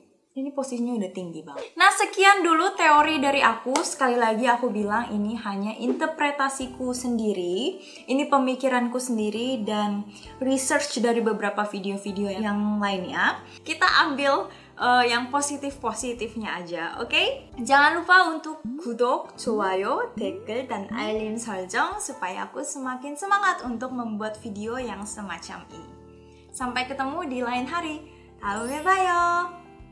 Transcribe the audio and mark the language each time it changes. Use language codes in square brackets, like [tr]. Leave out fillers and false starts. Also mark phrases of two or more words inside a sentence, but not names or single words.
[id] Ini posisinya udah tinggi banget. Nah, sekian dulu teori dari aku. Sekali lagi aku bilang ini hanya interpretasiku sendiri. Ini pemikiranku sendiri dan research dari beberapa video-video yang lainnya. Kita ambil yang positif-positifnya aja, oke? Jangan lupa untuk [ko] 구독, 좋아요, 댓글, [id] dan [ko] 알림 설정 [id] supaya aku semakin semangat untuk membuat video yang semacam ini. Sampai ketemu di lain hari. [ko] 다음에 봐요.